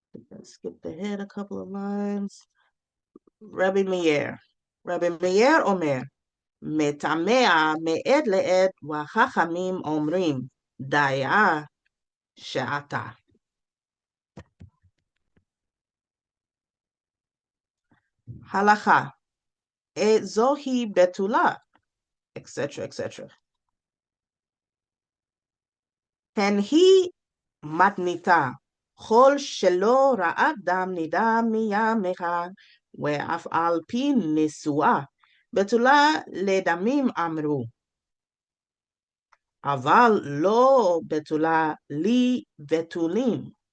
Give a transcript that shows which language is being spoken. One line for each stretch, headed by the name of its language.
English: Let's skip ahead a couple of lines. Rabbi Meir. Rabbi Meir Omer.
Hebrew: מטמא מעת לעת וחכמים אומרים דיה שעתה. Halakha. זוהי בתולה,
English: etc., etc.
Hebrew: הן היא מתניתה, כל שלא ראה דם נידה מימיך, ואף על פי נשואה, בתולה לדמים אמרו. אבל לא בתולה לי בתולים.